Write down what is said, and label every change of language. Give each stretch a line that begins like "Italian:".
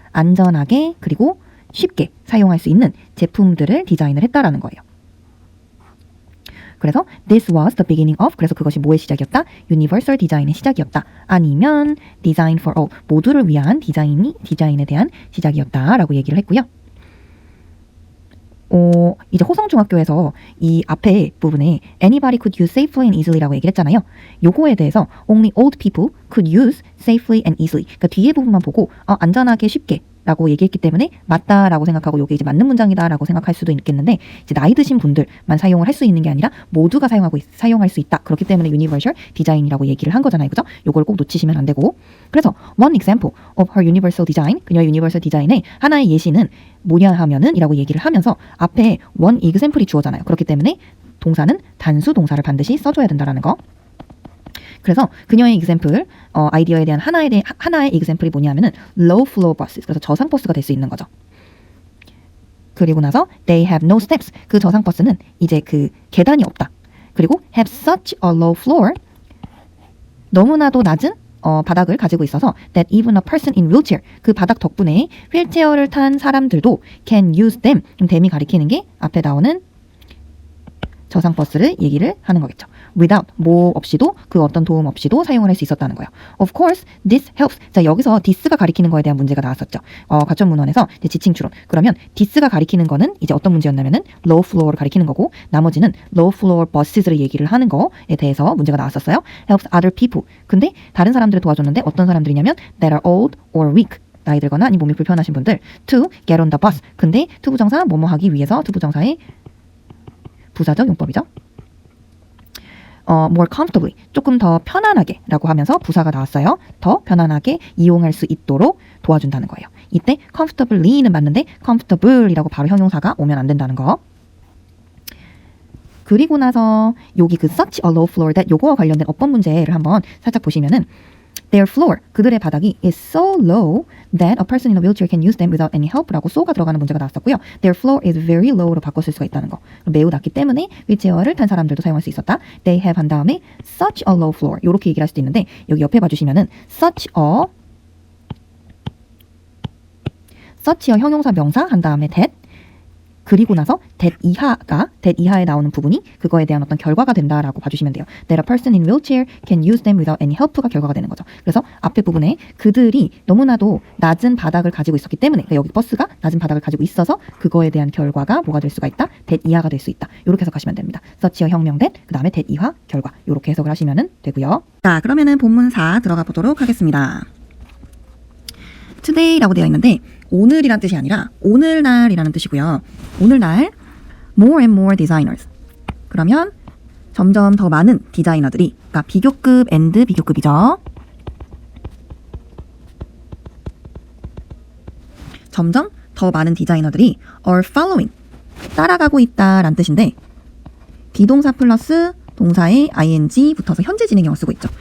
Korean: 안전하게 그리고 쉽게 사용할 수 있는 제품들을 디자인을 했다라는 거예요. 그래서
English: this was the beginning of
Korean: 그래서 그것이 뭐의 시작이었다? universal design의 시작이었다. 아니면 design for all 모두를 위한 디자인에 대한 시작이었다라고 얘기를 했고요. 이제 호성중학교에서 이 앞에 부분에
English: anybody could use safely and easily
Korean: 라고 얘기를 했잖아요. 요거에 대해서
English: only old people could use safely and easily.
Korean: 그러니까 뒤에 부분만 보고 안전하게 쉽게 라고 얘기했기 때문에 맞다라고 생각하고 이게 이제 맞는 문장이다라고 생각할 수도 있겠는데 이제 나이 드신 분들만 사용을 할 수 있는 게 아니라 모두가 사용할 수 있다. 그렇기 때문에 universal design이라고 얘기를 한 거잖아요. 그죠? 요걸 꼭 놓치시면 안 되고 그래서
English: one example of her universal design
Korean: 그녀의 universal design의 하나의 예시는 뭐냐 하면은 이라고 얘기를 하면서 앞에 one example이 주어잖아요. 그렇기 때문에 동사는 단수 동사를 반드시 써줘야 된다라는 거. 그래서 그녀의 example, 아이디어에 대한 하나의 example이 뭐냐면은
English: low floor buses.
Korean: 그래서 저상 버스가 될 수 있는 거죠. 그리고 나서
English: they have no steps.
Korean: 그 저상 버스는 이제 그 계단이 없다.
English: 그리고 have such a low floor.
Korean: 너무나도 낮은 바닥을 가지고 있어서
English: that even a person in wheelchair.
Korean: 그 바닥 덕분에 휠체어를 탄 사람들도
English: can use them.
Korean: 좀 them이 가리키는 게 앞에 나오는 저상 버스를 얘기를 하는 거겠죠. without 뭐 없이도 그 어떤 도움 없이도 사용을 할 수 있었다는 거예요.
English: Of course, this helps.
Korean: 자 여기서 this가 가리키는 거에 대한 문제가 나왔었죠. 가점 문헌에서 이제 지칭 추론. 그러면 this가 가리키는 거는 이제 어떤 문제였냐면은 low floor를 가리키는 거고 나머지는 low floor buss를 얘기를 하는 거에 대해서 문제가 나왔었어요.
English: helps other people.
Korean: 근데 다른 사람들을 도와줬는데 어떤 사람들이냐면
English: that are old or weak.
Korean: 나이 들거나 아니 몸이 불편하신 분들
English: to get on the bus.
Korean: 근데 to 부정사 뭐뭐 하기 위해서 to 부정사의 부사적 용법이죠.
English: more comfortably
Korean: 조금 더 편안하게 라고 하면서 부사가 나왔어요. 더 편안하게 이용할 수 있도록 도와준다는 거예요. 이때 comfortably는 맞는데 comfortable이라고 바로 형용사가 오면 안 된다는 거. 그리고 나서 여기 그 such a low floor that 요거와 관련된 어법 문제를 한번 살짝 보시면은
English: their floor
Korean: 그들의 바닥이
English: is so low that a person in a wheelchair can use them without any help
Korean: 라고 so가 들어가는 문제가 나왔었고요.
English: their floor is very low
Korean: 로 바꿨을 수가 있다는 거. 매우 낮기 때문에 휠체어를 탄 사람들도 사용할 수 있었다.
English: they have
Korean: 한 다음에
English: such a low floor
Korean: 이렇게 얘기를 할 수도 있는데 여기 옆에 봐주시면은 such a 형용사 명사 한 다음에 that 그리고 나서 that 이하에 나오는 부분이 그거에 대한 어떤 결과가 된다라고 봐주시면 돼요.
English: That a person in wheelchair can use them without any help
Korean: 가 결과가 되는 거죠. 그래서 앞에 부분에 그들이 너무나도 낮은 바닥을 가지고 있었기 때문에 그러니까 여기 버스가 낮은 바닥을 가지고 있어서 그거에 대한 결과가 뭐가 될 수가 있다? that 이하가 될 수 있다. 이렇게 해석하시면 됩니다. such a 혁명 that 그 다음에 that 이하 결과 이렇게 해석을 하시면 되고요. 자 그러면은 본문사 들어가 보도록 하겠습니다. today라고 되어 있는데 오늘이란 뜻이 아니라 오늘날이라는 뜻이고요. 오늘날
English: more and more designers.
Korean: 그러면 점점 더 많은 디자이너들이 그러니까 비교급 and 비교급이죠. 점점 더 많은 디자이너들이
English: are following.
Korean: 따라가고 있다라는 뜻인데 비동사 플러스 동사의 ing 붙어서 현재 진행형을 쓰고 있죠.